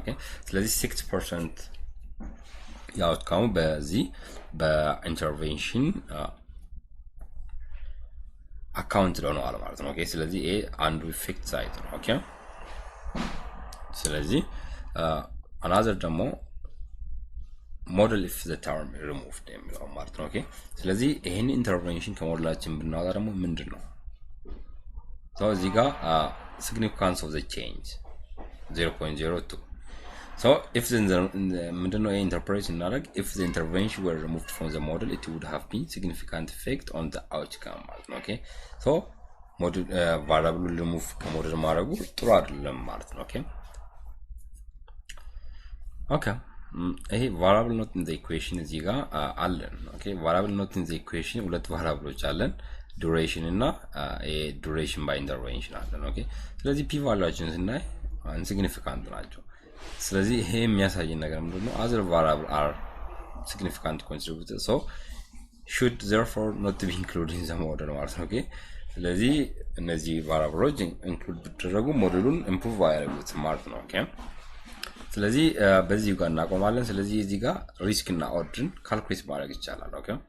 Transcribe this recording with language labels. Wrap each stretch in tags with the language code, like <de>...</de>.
<am>Okay, ስለዚህ 6% የoutcome በዚህ በintervention account ነው ማለት ነው። Okay, ስለዚህ ይሄ አንዱ effect size ነው። Okay, ስለዚህ another ደግሞ model if the term removed የሚለው ማለት ነው። Okay, ስለዚህ ይሄን ኢንተርቬንሽን ከሞዴላችን ብናወጣ ደግሞ ምንድነው?</am> <en>so እዚህ ጋር significance of the change 0.02 so if the ምንድነው interpret እናደርግ if the intervention were removed from the model it would have been significant effect on the outcome</en> <am>ማለት ነው።</am> <en>Okay, so model variable remove</en> <am>ከሞዴል ማድረጉ ጥሩ አይደለም ማለት ነው። Okay, ይሄ variable not in the equation እዚህ ጋር አለን። Okay, variable not in the equation ሁለት ቫሪያብሎች አለን duration እና duration by intervention አለን። Okay, ስለዚህ p ቫልዩአችንን ስናይ insignificant ናቸው። ስለዚህ ይሄ የሚያሳየን ነገር ምንድነው?</am> <en>other variable are significant contributors so should therefore not be included in the model</en> <am>ማለት ነው። Okay, ስለዚህ እነዚህ ቫሪያብሎች include ቢደረጉ ሞዴሉን improve ያደርጉት ማለት ነው። Okay, ስለዚህ በዚህ ጋር እናቆማለን። ስለዚህ እዚህ ጋር ሪስክ እና ኦድን ካልኩሌት ማድረግ ይቻላል። ኦኬ</am>